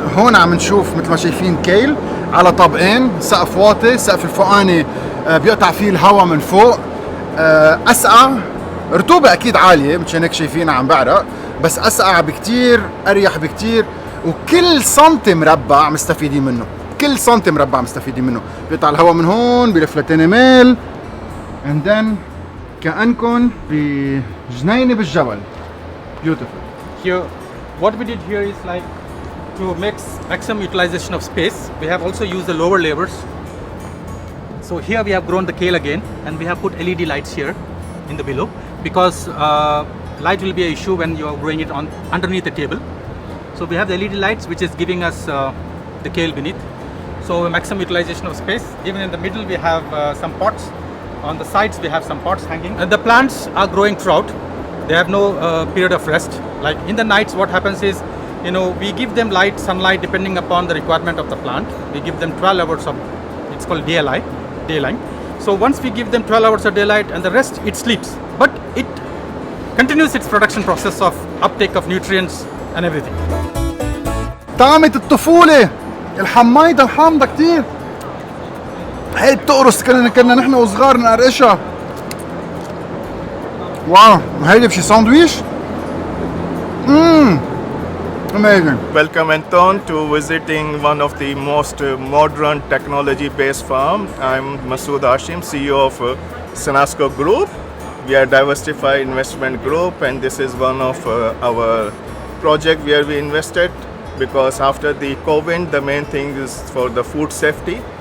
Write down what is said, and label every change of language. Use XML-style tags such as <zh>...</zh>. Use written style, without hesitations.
<ar>هون عم نشوف مثل ما شايفين كيل على طابقين، سقف واطي، سقف الفوقاني بيقطع فيه الهواء من فوق، اسقع، رطوبة اكيد عالية مشان هيك شايفينها عم بعرق، بس اسقع بكتير، اريح بكتير، وكل سنتي مربع مستفيدين منه، كل سنتي مربع مستفيدين منه، بيقطع الهواء من هون بيلف لتاني ميل،</ar> <en>and then</en> <ar>كأنكم بجنينة بالجبل.</ar> <en>Beautiful. Here, what we did here is like to make maximum utilization of space. We have also used the lower layers. So here we have grown the kale again, and we have put LED lights here in the below, because light will be an issue when you are growing it on underneath the table. So we have the LED lights, which is giving us the kale beneath. So maximum utilization of space. Even in the middle we have some pots. On the sides we have some pots hanging. And the plants are growing throughout. They have no period of rest. Like in the nights, what happens is, you know, we give them light, sunlight, depending upon the requirement of the plant. We give them 12 hours of, it's called daylight. So once we give them 12 hours of daylight and the rest, it sleeps. But it continues its production process of uptake of nutrients and everything.</en> <ar>طعمة الطفولة، الحمايضة الحامضة كتير. هي بتقرص، كنا نحن وصغار نقرقشها. واو، وهيدي بشي ساندويش؟</ar> <en>Amazing. Welcome Anton to visiting one of the most modern technology-based farm. I'm Masood Hashim, CEO of Senasco Group. We are a diversified investment group, and this is one of our project where we invested, because after the COVID, the main thing is for the food safety.</en>